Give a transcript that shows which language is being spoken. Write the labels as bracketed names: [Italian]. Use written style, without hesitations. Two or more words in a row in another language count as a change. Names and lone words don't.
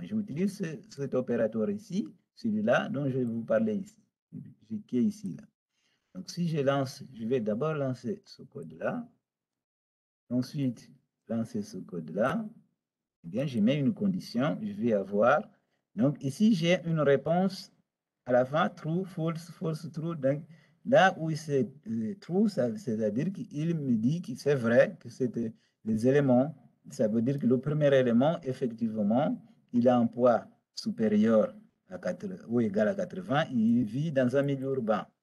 [French] J'utilise cet opérateur ici, celui-là dont je vais vous parler ici, qui est ici. Là. Donc, si je lance, je vais d'abord lancer ce code-là, ensuite lancer ce code-là, eh bien, je mets une condition, je vais avoir. Donc, ici, j'ai une réponse à la fin, [English] true, false, false, true. [French] Donc, là où c'est true, c'est-à-dire qu'il me dit que c'est vrai, que c'est les éléments. Ça veut dire que le premier élément, effectivement, il a un poids supérieur à 80, ou égal à 80, il vit dans un milieu urbain.